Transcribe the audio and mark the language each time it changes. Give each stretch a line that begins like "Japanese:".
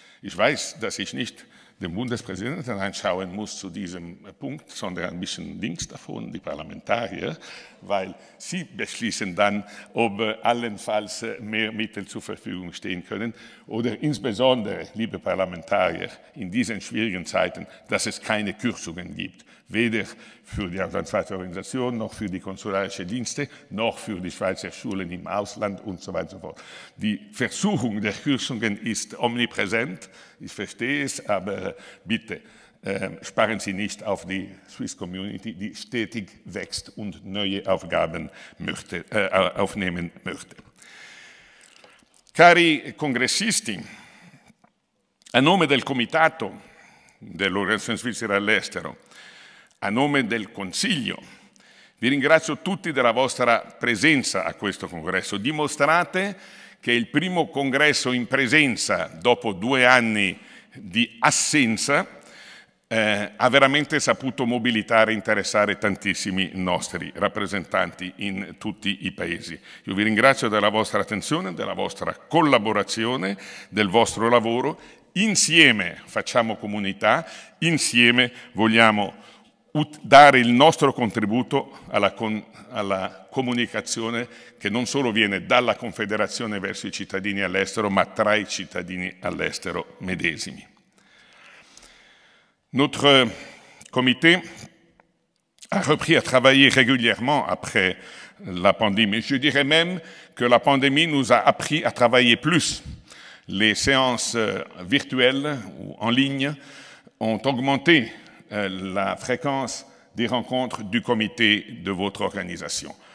German: Ich weiß, dass ich nicht den Bundespräsidenten anschauen muss zu diesem Punkt, sondern ein bisschen links davon, die Parlamentarier, weil sie beschließen dann, ob allenfalls mehr Mittel zur Verfügung stehen können oder insbesondere, liebe Parlamentarier, in diesen schwierigen Zeiten, dass es keine Kürzungen gibt, weder für die Auslandschweizer Organisation, noch für die konsularischen Dienste, noch für die Schweizer Schulen im Ausland und so weiter und so fort. Die Versuchung der Kürzungen ist omnipräsent, ich verstehe es, aber bitte, sparen Sie nicht auf die Swiss Community, die stetig wächst und neue Aufgaben aufnehmen möchte.
Italian: Cari congressisti, a nome del Comitato dell'Organizzazione Svizzera all'Estero, a nome del Consiglio, vi ringrazio tutti della vostra presenza a questo congresso. Dimostrate che il primo congresso in presenza dopo 2 anni di assenza ha veramente saputo mobilitare e interessare tantissimi nostri rappresentanti in tutti i paesi. Io vi ringrazio della vostra attenzione, della vostra collaborazione, del vostro lavoro. Insieme facciamo comunità, insieme vogliamo dare il nostro contributo alla comunicazione che non solo viene dalla Confederazione verso i cittadini all'estero, ma tra i cittadini all'estero medesimi.
French: Notre comité a repris à travailler régulièrement après la pandémie. Je dirais même que la pandémie nous a appris à travailler plus. Les séances virtuelles ou en ligne ont augmenté la fréquence des rencontres du comité de votre organisation.